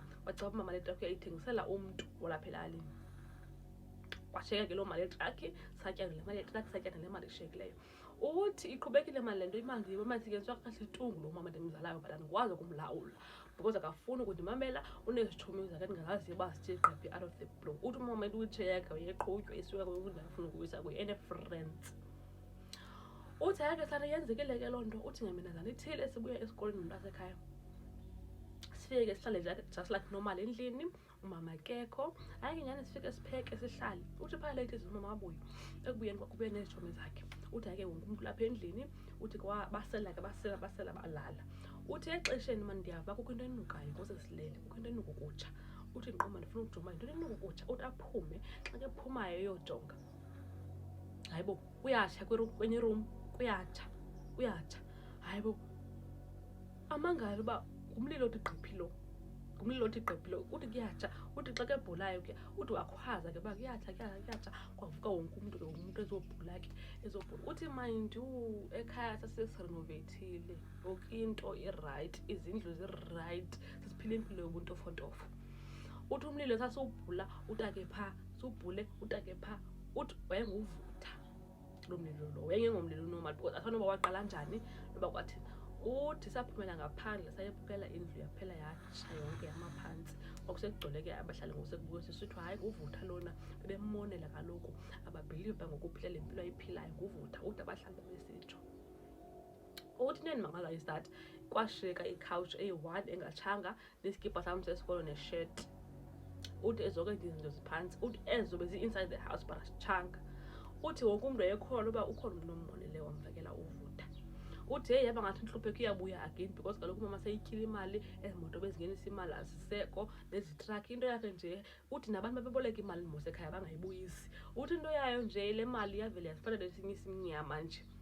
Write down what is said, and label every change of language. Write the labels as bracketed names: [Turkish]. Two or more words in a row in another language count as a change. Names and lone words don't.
[Xhosa] Wacaba umama le trakhi uyayithengisela umntu olapha elalini. Washiyeka ke loo mali yetrakhi, satya le mali yetrakhi, satya nale mali eshiyekileyo. Uthi iqhubekile mali le nto imali isetyenziswa kakuhle itungu lo mama ndimzalayo but andikwazi ukumlawula because akafuni ukundimamela, unezitshomi zakhe ndingazaziyo uba zithe gqaphi [English] out of the blue. [Xhosa] Uthi umama i-wheelchair yakhe wayeqhutywa isiwe kule ndawo afuna ukuyisa kuyo ene-friends. uthi hayi ke sana yenzekile ke loo nto, uthi ngeminazana ithile esibuya esikolweni nomntasekhaya sifike sihlale [English] just like normal [Xhosa] endlini, umama akekho. Hayi ke nyani sifike sipheke sihlale. Uthi phaya late umama wabuya, ekubuyeni kwakubuye nezitshomi zakhe. Uthi hayi ke wonke umuntu lapha endlini, uthi basela balala. Uthi exesheni mani ndiyava kukho into enukayo kusesilele, kukho into enuka ukutsha. Uthi nqoma ndifuna ukujonga into enuka ukutsha. Uthi aphume, xa ke phumayo eyojonga, hayibo kuyatsha kwenye iroom, kuyatsha. Hayibo amangalo uba ngumlilo othi gqiphi lo, uthi kuyatsha. Uthi xa kebhulayo ke uthi wakhwaza ke uba kuyatsha, kwavuka wonke umuntu ezobhula ke ezobhula. Uthi [English] mind you [Xhosa] ekhaya sasesirenovathile, yonke into irayithi, izindlu zirayithi, sesiphila impilo yobuntofontofo. Uthi umlilo sasiwubhula utake phaa, siwubhule utake phaa. Uthi wayenguvutha lo mlilo lo, wayengengomlilo normal because asanoba waqala njani noba kwathini. Uthi saphumela ngaphandle sayebukela indlu yaphela yatsha yonke yamaphantsi. Kwakusekugcwele ke abahlali ngokusekubuka sisithiwa hayi nguvutha lona, bebemonela kaloku ababhiliva ngokuphila le mpilo ayiphilayo nguvutha. Uthi abahlali besitsho. Uthi nendimangala [English] is that [Xhosa] kwashiyeka ikhawutshi eyi-1 engatshanga, neskipa sam sesikolo neshirt. Uthi ezoke izinto ziphantsi, uthi ezo bezi- [English] inside the house [Xhosa] but asitshanga. Uthi wonke umntu wayekhona uba ukhona umntu nommoneleyo wamfakela uvutha. Uthi heyi yaba ngathi intlupheko iyabuya [English] again because [Xhosa] kaloku umama seyityile imali, ezimoto bezingenisa imali aziseko, nezitrakhi. Into yakhe nje uthi nabantu babeboleka imali mosekhaya bangayibuyisi. Uthi into yayo nje le mali yavele yazifanele esinye isimnyama nje.